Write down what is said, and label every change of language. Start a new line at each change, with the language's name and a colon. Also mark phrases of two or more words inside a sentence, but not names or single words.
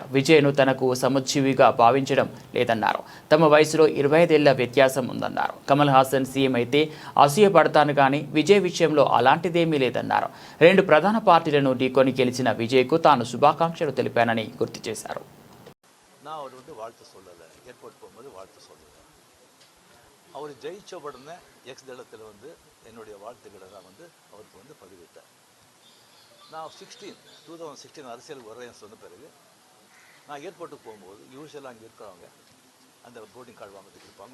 Telugu: విజయ్ను తనకు సముజ్జీవిగా భావించడం లేదన్నారు. తమ వయసులో 25 ఏళ్ల వ్యత్యాసం ఉందన్నారు. కమల్ హాసన్ సీఎం అయితే అసూయపడతాను కానీ విజయ్ విషయంలో అలాంటిదేమీ లేదన్నారు. 2 ప్రధాన పార్టీలను ఢీకొని గెలిచిన విజయ్కు తాను శుభాకాంక్షలు తెలిపానని గుర్తు చేశారు.
Tamil: அவர் ஜெயிச்ச உடனே எக்ஸ் தளத்தில் என்னுடைய வாழ்த்துக்களை நான் அவருக்கு பதிவிட்டேன். நான் 2016 அரசியலுக்கு வர்றேன்னு சொன்ன பிறகு நான் ஏர்போர்ட்டுக்கு போகும்போது யூஸ்வலாக அங்கே இருக்கிறவங்க அந்த
English: boarding card
Tamil: வாங்கிறதுக்கு இருப்பாங்க.